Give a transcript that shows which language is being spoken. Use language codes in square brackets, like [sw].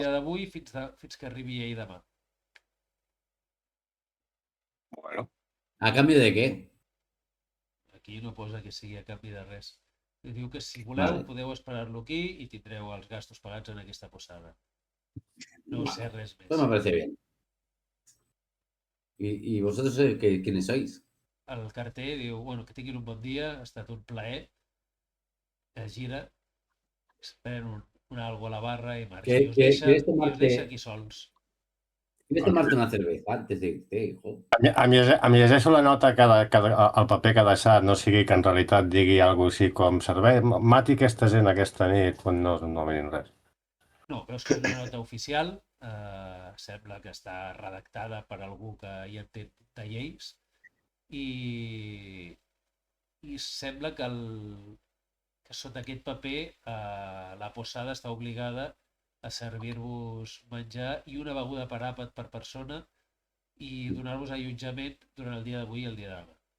[ca] dia d'avui fins que arribi ell demà. Bueno, [es] ¿A cambio de qué? [ca] Aquí no posa que sigui a canvi de res. Diu que si voleu Vale. podeu esperar-lo aquí i tindreu els gastos pagats en aquesta posada. No sé res més. [es] Pues me parece bien. ¿Y vosotros quiénes sois? [ca] El carter diu, bueno, que tinguin un bon dia, ha estat un plaer. Es gira, es pren un algo a la barra i marxa. I us deixa aquí sols. [es] ¿Quieres tomarte una cerveza antes de irte, hijo? [ca] em llegeixo la nota el paper que ha deixat, no sigui que en realitat digui alguna cosa així com servei, mati aquesta gent aquesta nit, quan no mirin res. No, veus que és una nota oficial, sembla que està redactada per algú que hi entén de lleis i sembla que sota aquest paper la posada està obligada a servir-vos menjar i una beguda per àpat per persona i donar-vos allotjament durant el dia d'avui i el dia de demà.